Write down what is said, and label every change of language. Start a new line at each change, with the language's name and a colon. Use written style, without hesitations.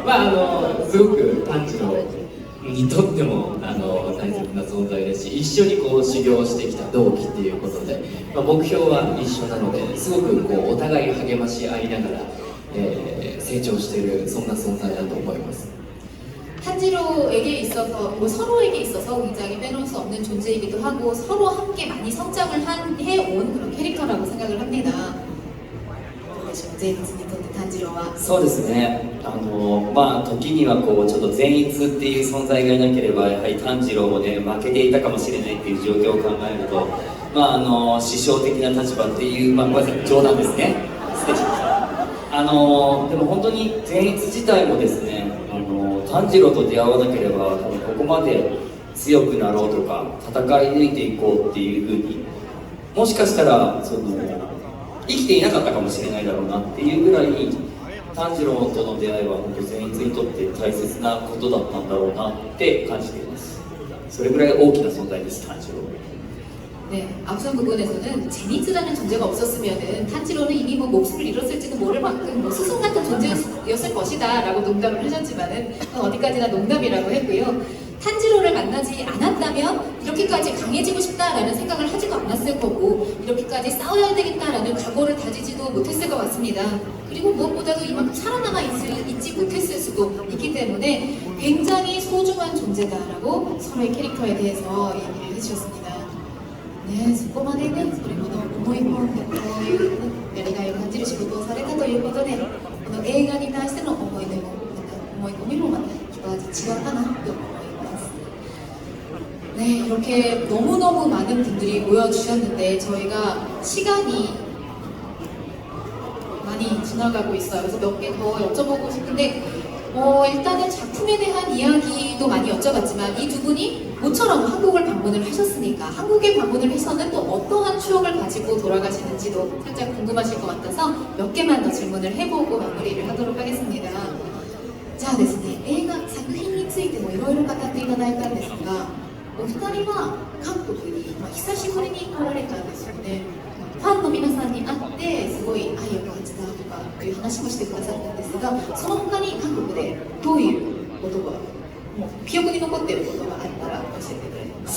Japanese: のすごく炭治郎にとっても大切な存在ですし、一緒にこう修行してきた同期っていうことで、目標は一緒なので、すごくこうお互い励まし合いながら、成長しているそんな存在だと思います。
Korean: 탄지로에게 있어서 서로에게 있어서 굉장히 빼놓을 수 없는 존재이기도 하고 서로 함께 많이 성장을 해온 그런 캐릭터라고 생각을 합니다.
Japanese: 제이츠にとって炭治郎はそうですね。時にはこうちょっと善逸っていう存在がいなければやはり炭治郎もね負けていたかもしれないっていう状況を考えると、師匠的な立場っていうごめんなさい冗談ですね。失礼しました。でも本当に善逸自体もですね、炭治郎と出会わなければここまで強くなろうとか戦い抜いていこうっていうふうにもしかしたら生きていなかったかもしれないだろうなっていうぐらい炭治郎との出会いは本当善逸にとって大切なことだったんだろうなって感じています。それぐらい大きな存在です炭治郎。
Korean: 네, 앞선 부분에서는 제니츠라는 존재가 없었으면은 탄지로는 이미 뭐 목숨을 잃었을지도 모를 만큼 뭐 스승 같은 존재였을 것이다 라고 농담을 하셨지만은 어디까지나 농담이라고 했고요. 탄지로를 만나지 않았다면 이렇게까지 강해지고 싶다라는 생각을 하지도 않았을 거고 이렇게까지 싸워야 되겠다라는 각오를 다지지도 못했을 것 같습니다. 그리고 무엇보다도 이만큼 살아남아 있지 못했을 수도 있기 때문에 굉장히 소중한 존재다라고 서로의 캐릭터에 대해서 얘기를 해주셨습니다.
Japanese: 네, そこまでね、それほど思い込んでこういうやりがいを感じる仕事をされたということで、この映画に対しての思い出も思い込みもまた一味違うかなと思います。
Korean: 네, 이렇게 너무너무 많은 분들이 모여주셨는데 저희가 시간이 많이 지나가고 있어요. 그래서 몇 개 더 여쭤보고 싶은데 일단은 작품에 대한 이야기도 많이 여쭤봤지만 이 두 분이 모처럼 한국을 방문을 하셨으니까 한국에 방문을 해서는 또 어떠한 추억을 가지고 돌아가시는지도 살짝 궁금하실 것 같아서 몇 개만 더 질문을 해보고 마무리를 하도록 하겠습니다.
Japanese: 자, ですね、映画作品についてもいろいろ語っていただいたんですが、お二人は韓国に、久しぶりに来られたんですよね。ファンの皆さんに会ってすごい愛を感じたとかという話もしてくださったんですが、その他に韓国でどういうことがもう記憶に残っていることがあったら教えてくれます。